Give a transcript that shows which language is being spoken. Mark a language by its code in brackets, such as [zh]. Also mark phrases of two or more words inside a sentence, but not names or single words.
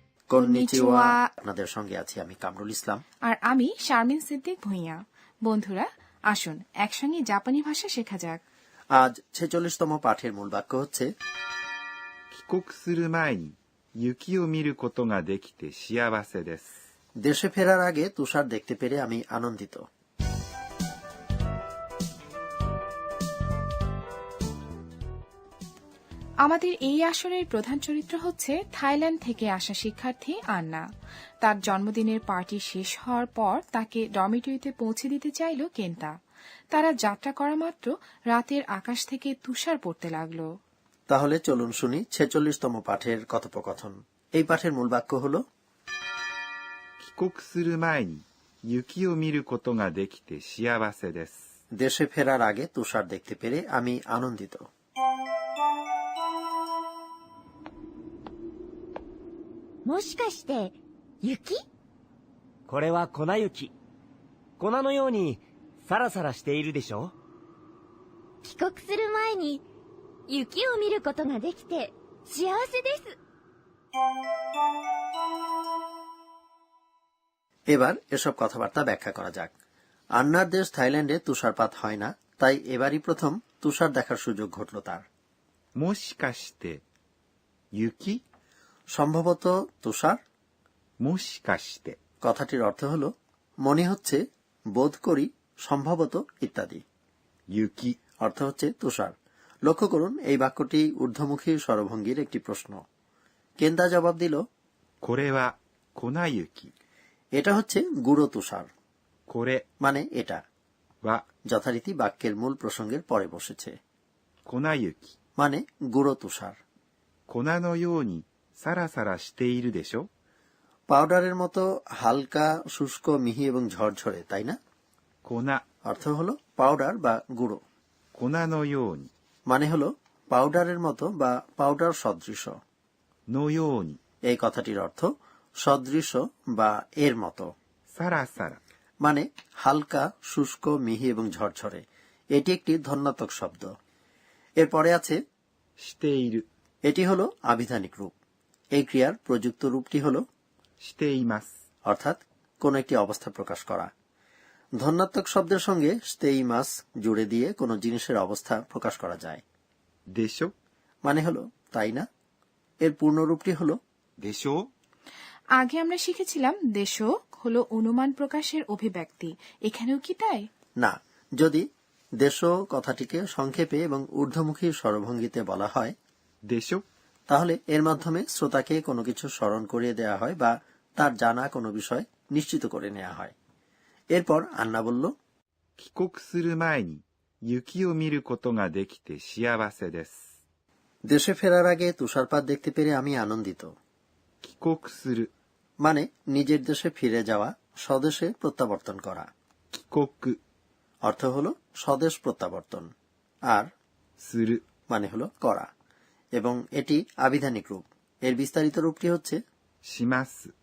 [bn] কন্নিচিওয়া। আপনাদের সঙ্গে আছি আমি কামরুল ইসলাম আর আমি শারমিন সিদ্দিক ভুঁইয়া। বন্ধুরা, আসুন একসঙ্গে জাপানি ভাষা শেখা যাক। আজ 46তম পাঠের মূল বাক্য হচ্ছে [ja] 帰国する前に雪を見ることができて幸せです。 [bn] দেশে ফেরার আগে তুষার দেখতে পেরে আমি আনন্দিত। আমাদের এই আসরের প্রধান চরিত্র হচ্ছে থাইল্যান্ড থেকে আসা শিক্ষার্থী আন্না। তার জন্মদিনের পার্টি শেষ হওয়ার পর তাকে ডরমিটরিতে পৌঁছে দিতে চাইল কেন্তা। তারা যাত্রা করা মাত্র রাতের আকাশ থেকে তুষার পড়তে লাগলো। তাহলে চলুন শুনি 46তম পাঠের কথোপকথন। এই পাঠের মূল বাক্য হল [ja] 帰国する前に雪を見ることができて幸せです。 [bn] দেশে ফেরার আগে তুষার দেখতে পেরে আমি আনন্দিত। [ja] もしかして雪？これは粉雪。粉のようにサラサラしているでしょ。帰国する前に雪を見ることができて幸せです。 [bn] এবার এসব কথাবার্তা ব্যাখ্যা করা যাক। আন্নার দেশ থাইল্যান্ডে তুষারপাত হয় না, তাই এবারই প্রথম তুষার দেখার সুযোগ ঘটল তার। [ja] もしかして雪？ [bn] সম্ভবত তুষার। もしかして কথাটির অর্থ হল মনে হচ্ছে, বোধ করি, সম্ভবত ইত্যাদি। 雪 অর্থ হচ্ছে তুষার। লক্ষ্য করুন, এই বাক্যটি ঊর্ধ্বমুখী স্বরভঙ্গির একটি প্রশ্ন। কেন্দা জবাব দিল [ja] これは粉雪。 [bn] এটা হচ্ছে গুঁড়ো তুষার। これ মানে এটা, は যথারীতি বাক্যের মূল প্রসঙ্গের পরে বসেছে। 粉雪。 মানে গুঁড়ো তুষার। [ja] 粉のようにサラサラしているでしょ。 [bn] পাউডারের মতো হালকা, শুষ্ক, মিহি এবং ঝরঝরে, তাই না? 粉 অর্থ হলো পাউডার বা গুঁড়ো। [ja] 粉のように [bn] মানে হলো পাউডারের মতো বা পাউডার সদৃশ। [ja] のように [bn] এই কথাটির অর্থ সদৃশ বা এর মতো। サラサラ মানে হালকা, শুষ্ক, মিহি এবং ঝরঝরে। এটি একটি ধন্যাত্মক শব্দ। এরপরে আছে [ja] している [bn] এটি হলো আবিধানিক রূপ। এই ক্রিয়ার প্রযুক্ত রূপটি হলো [ja] しています。 [bn] অর্থাৎ কোন একটি অবস্থা প্রকাশ করা। ধন্যাত্মক শব্দের সঙ্গে স্তেইমাস জুড়ে দিয়ে কোনো জিনিসের অবস্থা প্রকাশ করা যায়। でしょ মানে হলো তাই না। এর পূর্ণ রূপটি হলো でしょ আগে আমরা শিখেছিলাম দেশো হলো অনুমান প্রকাশের অভিব্যক্তি। এখানেও কি তাই? না। যদি দেশ কথাটিকে সংক্ষেপে এবং ঊর্ধ্বমুখী স্বরভঙ্গিতে বলা হয় でしょ তাহলে এর মাধ্যমে শ্রোতাকে কোনো কিছু স্মরণ করিয়ে দেওয়া হয় বা তার জানা কোনো বিষয় নিশ্চিত করে নেওয়া হয়। এরপর আন্না বলল [ja] 帰国する前に雪を見ることができて幸せです。 [bn] দেশে ফেরার আগে তুষারপাত দেখতে পেরে আমি আনন্দিত। [ja] 帰国する [bn] মানে নিজের দেশে ফিরে যাওয়া, স্বদেশে প্রত্যাবর্তন করা। 帰国 অর্থ হলো স্বদেশ প্রত্যাবর্তন। আর する মানে হলো করা, এবং এটি আবিধানিক রূপ। এর বিস্তারিত রূপটি হচ্ছে します。